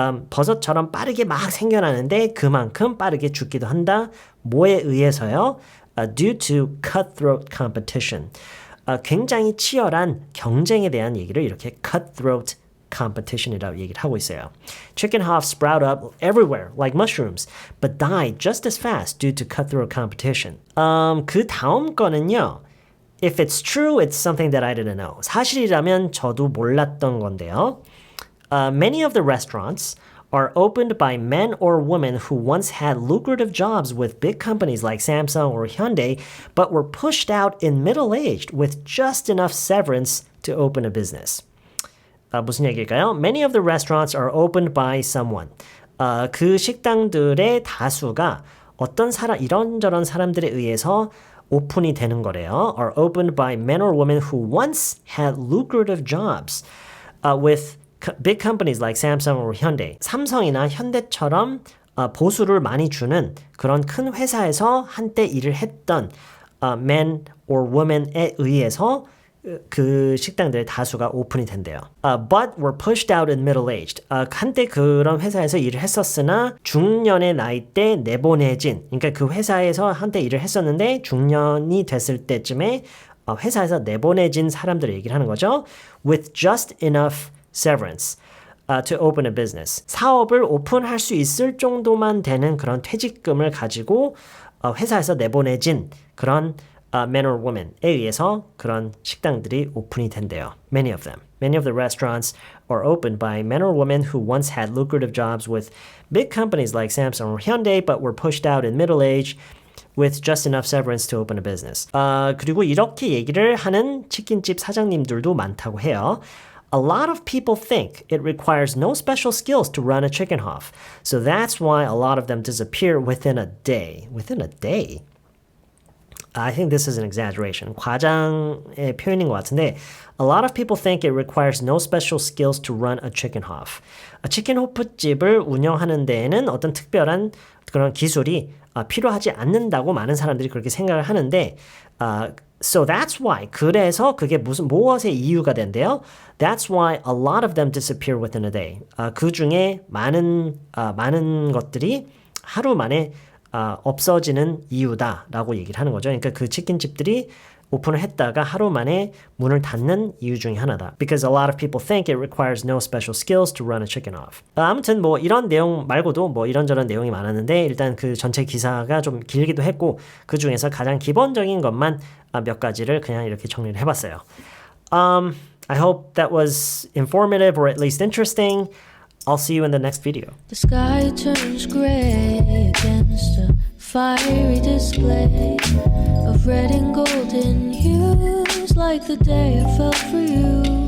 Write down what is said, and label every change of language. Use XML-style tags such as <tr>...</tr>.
<ko>버섯처럼 빠르게 막 생겨나는데 그만큼 빠르게 죽기도 한다. 뭐에 의해서요?</ko> <en>Due to cutthroat competition.</en> <ko>굉장히 치열한 경쟁에 대한 얘기를 이렇게</ko> <en>cutthroat competition</en> <ko>이라고 얘기를 하고 있어요.</ko> <en>Chicken hoofs sprout up everywhere like mushrooms, but die just as fast due to cutthroat competition.</en> <ko>그 다음 거는요.</ko> <en>If it's true, it's something that I didn't know.</en> <ko>사실이라면 저도 몰랐던 건데요.</ko> <en>Many of the restaurants are opened by men or women who once had lucrative jobs with big companies like Samsung or Hyundai, but were pushed out in middle-aged with just enough severance to open a business.</en> <ko>무슨 얘기일까요?</ko> <en>Many of the restaurants are opened by someone.</en> <ko>그 식당들의 다수가 어떤 이런저런 사람들에 의해서 오픈이 되는 거래요.</ko> <en>Are opened by men or women who once had lucrative jobs with big companies like Samsung or Hyundai.</en> <ko>삼성이나 현대처럼 보수를 많이 주는 그런 큰 회사에서 한때 일을 했던</ko> <en>men or women</en> <ko>에 의해서 그 식당들의 다수가 오픈이 된대요.</ko> <en>But were pushed out in middle-aged.</en> <ko>한때 그런 회사에서 일을 했었으나 중년의 나이 때 내보내진. 그러니까 그 회사에서 한때 일을 했었는데 중년이 됐을 때쯤에 회사에서 내보내진 사람들을 얘기를 하는 거죠. With just enough severance to open a business. 사업을 오픈할 수 있을 정도만 되는 그런 퇴직금을 가지고 회사에서 내보내진 그런</ko> <en>men or women</en> <ko>에 의해서 그런 식당들이 오픈이 된대요.</ko> <en>Many of them. Many of the restaurants are opened by men or women who once had lucrative jobs with big companies like Samsung or Hyundai but were pushed out in middle age with just enough severance to open a business.</en> <ko>그리고 이렇게 얘기를 하는 치킨집 사장님들도 많다고 해요.</ko> <en>A lot of people think it requires no special skills to run a chicken hoof. So that's why a lot of them disappear within a day. Within a day? I think this is an exaggeration.</en> <ko>과장의 표현인 것 같은데</ko> <en>A lot of people think it requires no special skills to run a chicken hoof.</en> <ko>치킨 호프집을 운영하는 데에는 어떤 특별한 그런 기술이 필요하지 않는다고 많은 사람들이 그렇게 생각을 하는데</ko> <en>So that's why.</en> <ko>그래서 그게 무엇의 이유가 된대요?</ko> <en>That's why a lot of them disappear within a day.</en> <ko>그 중에 많은 것들이 하루 만에 없어지는 이유다라고 얘기를 하는 거죠. 그러니까 그 치킨집들이 오픈을 했다가 하루 만에 문을 닫는 이유 중에 하나다.</ko> <en>Because a lot of people think it requires no special skills to run a chicken off.</en> <ko>아무튼 뭐 이런 내용 말고도 뭐 이런저런 내용이 많았는데 일단 그 전체 기사가 좀 길기도 했고 그 중에서 가장 기본적인 것만 몇 가지를 그냥 이렇게 정리를 해봤어요.</ko> <en>I hope that was informative or at least interesting. I'll see you in the next video. The sky turns gray against a fiery display of red and golden hues like the day I felt for you.</en>